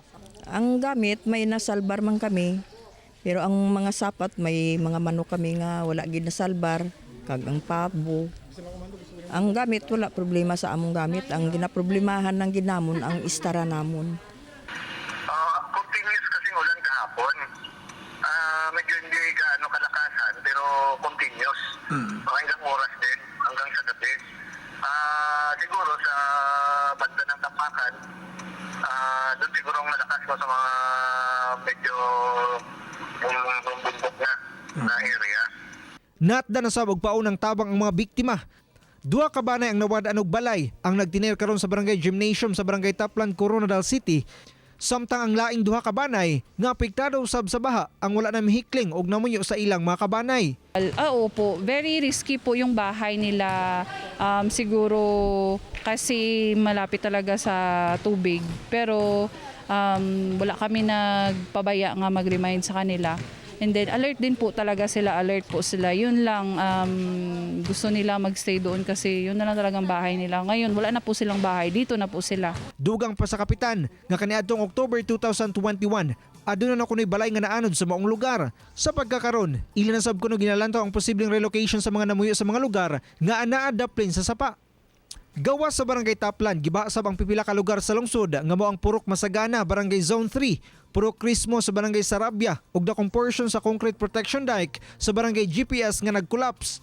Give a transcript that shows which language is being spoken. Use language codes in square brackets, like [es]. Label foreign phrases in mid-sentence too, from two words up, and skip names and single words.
[hil] Ang gamit may nasalbar man kami, pero ang mga sapat may mga manok kami nga wala gid nasalbar, kag ang pabo. Ang gamit wala problema sa among gamit, ang ginaproblemahan ng ginamon ang istara namon. [tl] Continuous kasing ulan kahapon. Medyo hindi gaano kalakasan pero continuous. Hanggang oras din, hanggang sa gabi. Siguro sa banda ng Tapakan, doon siguro ang malakas mo sa mga medyo bundok na area. [ceb] Natda na sabog paunang tabang ang mga biktima. Duha ka banay ang nawadaan og balay ang nagtiner karon sa Barangay Gymnasium sa Barangay Taplan, Coronadal City. Samtang ang laing duha ka banay nga apektado usab sa baha ang wala na mihikling og namunyo sa ilang mga kabanay. [tl] Opo, [en] very risky [tl] po yung bahay nila. Siguro kasi malapit talaga sa tubig. Pero wala kami nagpabaya nga mag-remind sa kanila. And then alert din po talaga sila, alert po sila. Yun lang, gusto nila magstay doon kasi yun na lang talagang bahay nila. Ngayon wala na po silang bahay, dito na po sila. [ceb] Dugang pa sa kapitan nga kaniadtong October 2021, aduna na kuno'y balay nga naanod sa maong lugar. Sa pagkakaron, ilan na sab kuno ginalantaw ang posibleng relocation sa mga namuyo sa mga lugar nga anaa daplin sa sapa. Gawas sa Barangay Taplan, gibasab ang pipila ka lugar sa lungsod nga mao ang Purok Masagana, Barangay Zone 3, Purok Crismo sa Barangay Sarabia ug dakong portion sa concrete protection dike sa Barangay GPS nga nag-collapse.